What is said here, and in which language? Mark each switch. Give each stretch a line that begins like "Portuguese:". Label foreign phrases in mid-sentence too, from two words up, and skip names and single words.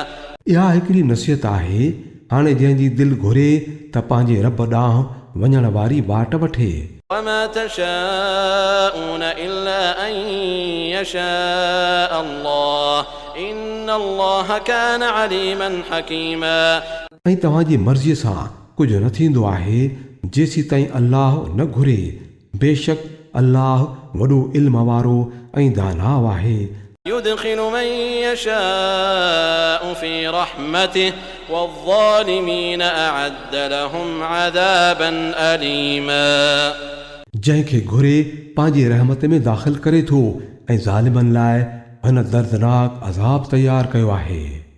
Sindhi: इहा हिकिड़ी नसीहत आहे हाणे जंहिंजी दिलि घुरे त पंहिंजे रब ॾांहुं वञण वारी बाट वठे
Arabic: وما تشاءون إلا أن يشاء الله إن الله كان عليما حكيما
Sindhi: ऐं तव्हांजी मर्ज़ीअ सां कुझु न थींदो आहे जेसीं ताईं अल्लाह न घुरे बेशक अल्लाह वॾो इल्म वारो ऐं दानाव आहे
Arabic: يدخل من يشاء في رحمته والظالمين أعد لهم عذابا أليما
Sindhi: जंहिंखे घुरे पंहिंजी रहमत में दाख़िल करे थो ऐं ज़ालिमनि लाइ हिन दर्दनाक अज़ाब तयारु कयो आहे